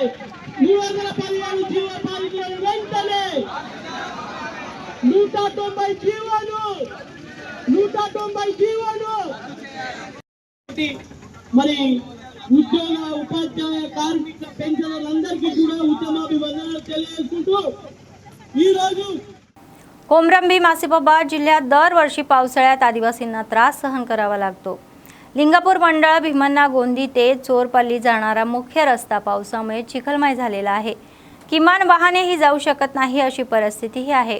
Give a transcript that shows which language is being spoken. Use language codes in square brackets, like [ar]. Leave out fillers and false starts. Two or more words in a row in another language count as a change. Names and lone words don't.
[te] 117 జీవ బాధితులను వెంటనే 190 జీవాలు మరి ఉద్యోగ ఉపాధ్యాయ కార్మిక పెన్షనర్లందరికీ కూడా ఉద్యమాభివందనాలు తెలియజేసుకుంటూ ఈరోజు [mr] कोमरंबी आसिफाबाद जिल्ह्यात दरवर्षी पावसाळ्यात आदिवासींना त्रास सहन करावा लागतो. लिंगापूर मंडळ भीमन्ना गोंदी ते चोरपल्ली जाणारा मुख्य रस्ता पावसामुळे चिखलमय झालेला आहे. किमान वाहनेही जाऊ शकत नाही अशी परिस्थितीही आहे.